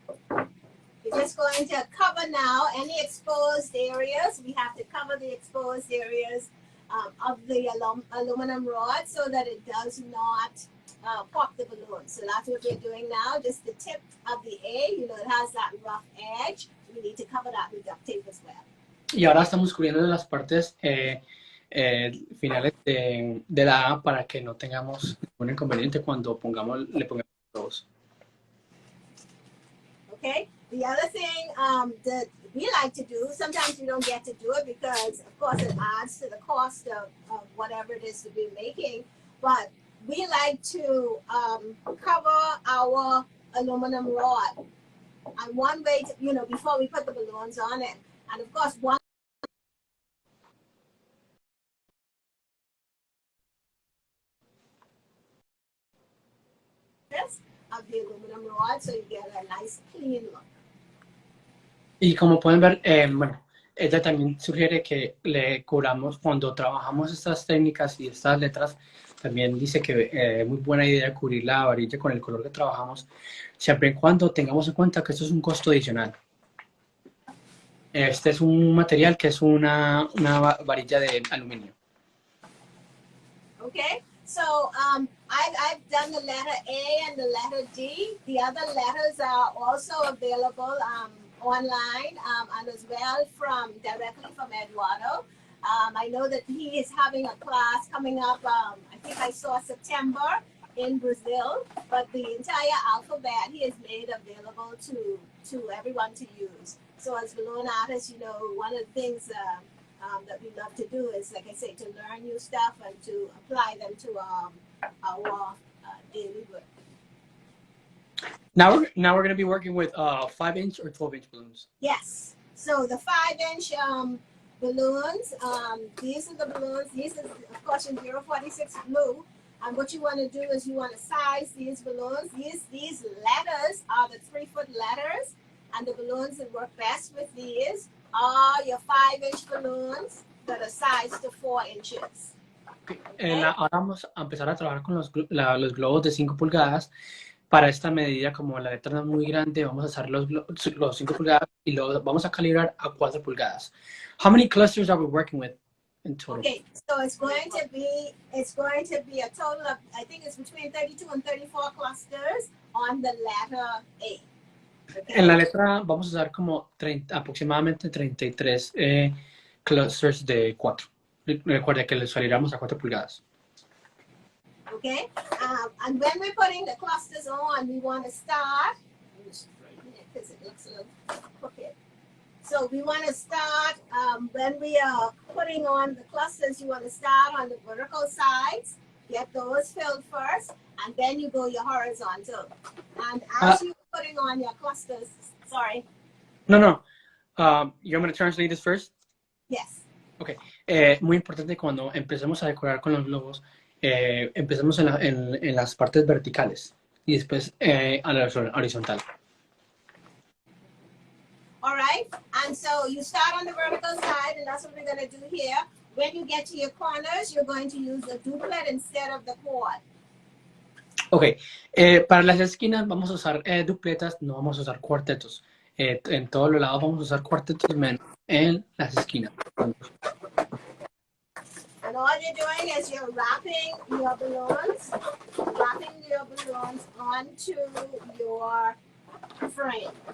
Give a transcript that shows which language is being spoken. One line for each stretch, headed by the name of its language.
English: We're just going to cover now any exposed areas. We have to cover the exposed areas of the aluminum rod so that it does not pop the balloon. So that's what we're doing now. Just the tip of the A, you know, it has that rough edge. We need to cover that with duct tape as well.
Spanish: Y ahora estamos cubriendo las partes finales de la A para que no tengamos ningún inconveniente cuando le pongamos los.
English: Okay. The other thing that we like to do, sometimes we don't get to do it because, of course, it adds to the cost of whatever it is to be making. But we like to cover our aluminum rod. And one way to, you know, before we put the balloons on it. And of course, one of the aluminum rod, so you get a nice clean look.
Spanish: Y como pueden ver, bueno, ella también sugiere que le cubramos cuando trabajamos estas técnicas y estas letras. También dice que es muy buena idea cubrir la varilla con el color que trabajamos, siempre y cuando tengamos en cuenta que esto es un costo adicional. Este es un material que es una varilla de aluminio.
English: Okay, so I've done the letter A and the letter D. The other letters are also available online and as well directly from Eduardo. I know that he is having a class coming up, I think I saw September in Brazil, but the entire alphabet he has made available to everyone to use. So as balloon artists, you know, one of the things that we love to do is, like I say, to learn new stuff and to apply them to our daily work. Now we're going to be working with 5-inch or 12-inch balloons. Yes. So the 5-inch balloons, these are the balloons. These are, of course, in 046 blue. And what you want to do is you want to size these balloons. These letters are the 3-foot letters. And the balloons that work best with these are your 5-inch balloons. got a size to 4 inches.
Spanish: Ahora vamos a empezar a trabajar con los globos de 5 pulgadas. Para esta medida, como la letra no es muy grande, vamos a usar los 5 pulgadas y luego vamos a calibrar a 4 pulgadas.
English: How many clusters are we working with in total? Okay, so it's going to be a total of, I think it's between 32 and 34 clusters on the letter A. Okay?
Spanish: En la letra vamos a usar como aproximadamente 33 clusters de 4. Recuerda que les saliremos a 4 pulgadas.
English: Okay, and when we're putting the clusters on, we want to start, because it looks a little crooked. So we want to start, when we are putting on the clusters, you want to start on the vertical sides, get those filled first, and then you go your horizontal. And as you're putting on your clusters, sorry. No. You're going to translate this first? Yes. Okay.
Spanish: Muy importante cuando empecemos a decorar con los globos, empezamos en las partes verticales y después a la horizontal.
English: All right, and so you start on the vertical side, and that's what we're going to do here. When you get to your corners, you're going to use the duplet instead of the quad.
Spanish: Ok, para las esquinas vamos a usar dupletas, no vamos a usar cuartetos. En todos los lados vamos a usar cuartetos menos en las esquinas.
English: And all you're doing is you're wrapping your balloons onto your frame.